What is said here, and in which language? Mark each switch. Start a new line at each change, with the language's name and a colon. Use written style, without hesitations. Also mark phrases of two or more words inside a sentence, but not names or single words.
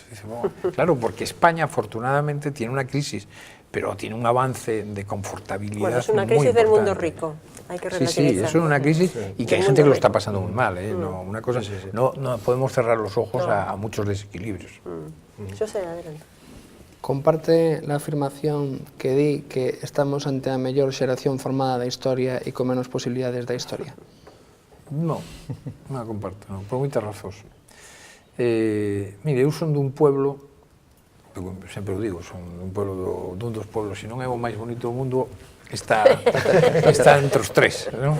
Spanish: Dice, bueno, claro, porque España afortunadamente tiene una crisis, pero tiene un avance de confortabilidad. Bueno, es una crisis del mundo rico. Hay que relativizar. Sí, es una crisis y que hay gente que lo está pasando muy mal. No, una cosa, no podemos cerrar los ojos a muchos desequilibrios. José, adelante.
Galician: Comparte la afirmación que di que estamos ante a mellor xeración formada da historia e con menos posibilidades da historia? No, non a comparto, non, por moitas razóns. Mire, eu son dun pueblo, sempre o digo, son dun pueblo dun dos pueblos, se non é o máis bonito do mundo, está entre os tres, non?